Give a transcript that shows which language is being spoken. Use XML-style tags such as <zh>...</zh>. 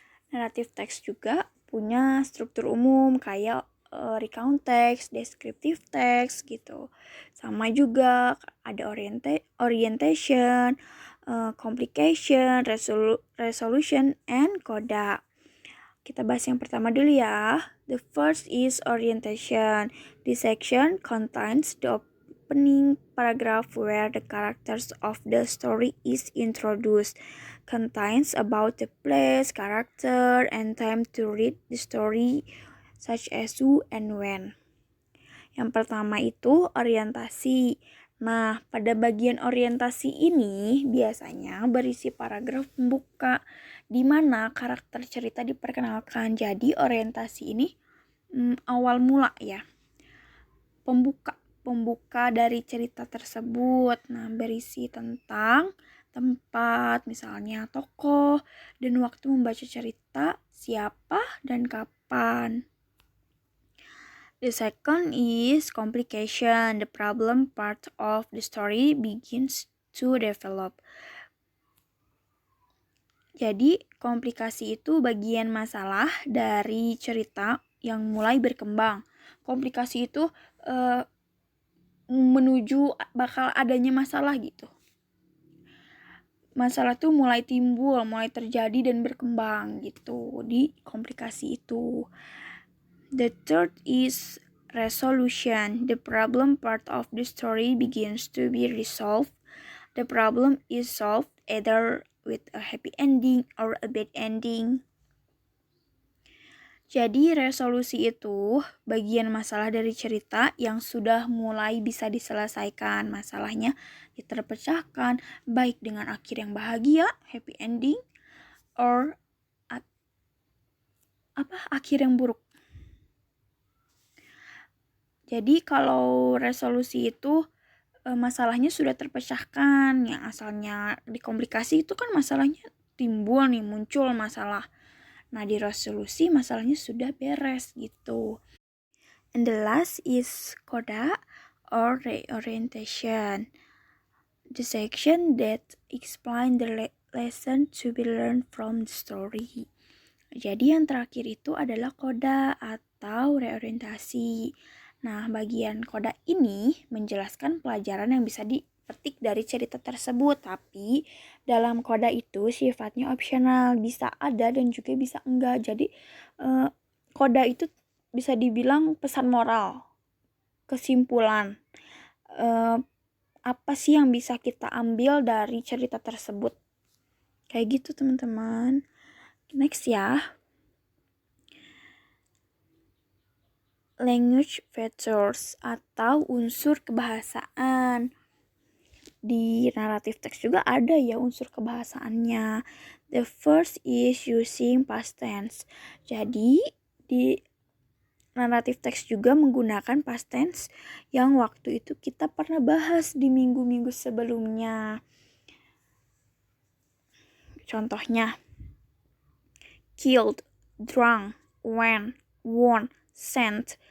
<id>Naratif teks juga punya struktur umum kayak recount text, descriptive text gitu. Sama juga ada orientation, complication, resolution, and coda. Kita bahas yang pertama dulu ya.</id> <en>The first is orientation. This section contains the opening paragraph where the characters of the story is introduced. Contains about the place, character, and time to read the story, such as who and when.</en> <id>Yang pertama itu orientasi. Nah, pada bagian orientasi ini biasanya berisi paragraf pembuka di mana karakter cerita diperkenalkan. Jadi orientasi ini awal mula ya. Pembuka dari cerita tersebut. Nah, berisi tentang tempat, misalnya tokoh, dan waktu membaca cerita, siapa, dan kapan.</id> <en>The second is complication. The problem part of the story begins to develop.</en> <id>Jadi, komplikasi itu bagian masalah dari cerita yang mulai berkembang. Komplikasi itu menuju bakal adanya masalah gitu. Masalah tuh mulai timbul, mulai terjadi dan berkembang gitu di komplikasi itu.</id> <en>The third is resolution. The problem part of the story begins to be resolved. The problem is solved either with a happy ending or a bad ending.</en> <id>Jadi resolusi itu bagian masalah dari cerita yang sudah mulai bisa diselesaikan. Masalahnya terpecahkan baik dengan akhir yang bahagia, happy ending, or akhir yang buruk. Jadi kalau resolusi itu masalahnya sudah terpecahkan, yang asalnya dikomplikasi itu kan masalahnya timbul nih, muncul masalah. Nah, di resolusi masalahnya sudah beres gitu.</id> <en>And the last is coda or reorientation. The section that explain the lesson to be learned from the story.</en> <id>Jadi yang terakhir itu adalah coda atau reorientasi. Nah, bagian coda ini menjelaskan pelajaran yang bisa dipetik dari cerita tersebut, tapi dalam coda itu sifatnya opsional, bisa ada dan juga bisa enggak. Jadi coda itu bisa dibilang pesan moral, kesimpulan, apa sih yang bisa kita ambil dari cerita tersebut. Kayak gitu teman-teman. Next ya. Language features atau unsur kebahasaan. Di naratif teks juga ada ya unsur kebahasaannya.</id> <en>The first is using past tense.</en> <id>Jadi di naratif teks juga menggunakan past tense yang waktu itu kita pernah bahas di minggu-minggu sebelumnya. Contohnya, killed, drunk, went, won, sent.</id>